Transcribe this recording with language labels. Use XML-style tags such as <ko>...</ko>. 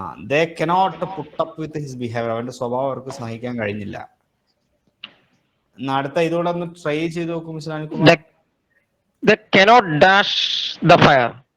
<en>They cannot put up with his behavior.</en> <ml>അവന്റെ സ്വഭാവം അവർക്ക് സഹിക്കാൻ കഴിഞ്ഞില്ല. അടുത്ത ഇതോടെ ഒന്ന് ട്രൈ ചെയ്ത് നോക്കും mister Anilkumar.</ml> <en>They cannot dash the fire.</en>